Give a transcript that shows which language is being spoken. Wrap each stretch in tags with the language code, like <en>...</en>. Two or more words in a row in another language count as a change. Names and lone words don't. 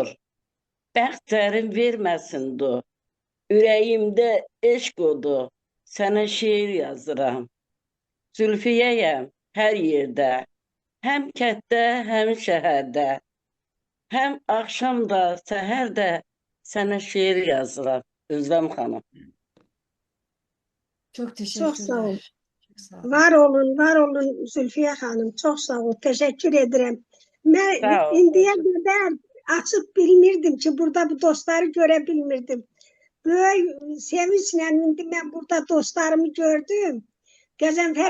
<az>Bəxtərin verməsin du. Ürəyimdə eşq odu. Sənə şeir yazıram. Zülfiyəyəm hər yerdə. Həm kətdə, həm şəhərdə. Həm axşam da, səhər də sənə şeir yazıram. Özlem xanım.</az> <tr>Çok Çok sağ ol. teşekkürler. Çok sağ olun.</tr> <az>Var olun Zülfiyə xanım. Çox sağ ol. Təşəkkür edirəm. Mən Sağ ol. indiyə qədər açıb bilmirdim ki, burada bu dostları görə bilmirdim. Böyük sevinclə indi mən burada dostlarımı gördüm. Qəzənfər</az>